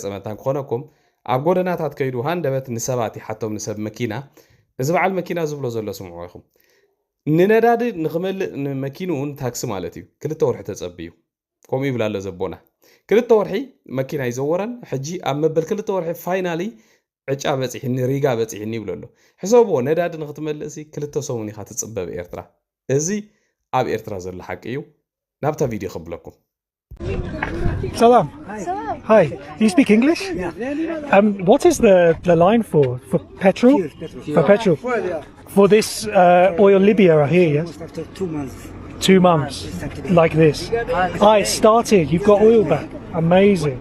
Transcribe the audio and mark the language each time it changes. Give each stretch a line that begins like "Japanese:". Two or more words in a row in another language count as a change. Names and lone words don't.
Tigrinya: መታን ክኾነኩም ኣብ ጎደናታት ከይዱ ሃንደበት ንሰባት ይሓቶም ንሰብ መኪና እዚ በዓል መኪና ዝብሎ ዘሎ ስምዑ ኢኹም ንነዳዲ ንኽመልእ ንመኪኑን ታክሲ ማለት እዩ 2 ወርሒ ተፀቢዩ ከምኡ ይብላ ኣሎ ዘቦና 2 ወርሒ መኪና ይዘወረን ሕጂ ኣብ መበል 2 ወርሒ ፋይናሊ ዕጫ በፂሕኒ ሪጋ በፂሕኒ ይብሎ ኣሎ። ሕሰብዎ ነዳዲ ንኽትመልእ 2 ሰሙን ኢኻ ትፅበብ ኤርትራ። እዚ ኣብ ኤርትራ ዘሎ ሓቂ እዩ። ናብታ ቪድዮ ክብለኩም።
English: Salam. Hi. Do you speak English? Yeah. What is the line for petrol? For petrol. For this oil Libya here, yes? After 2 months. 2 months. Like this. It started. You've got oil back. Amazing.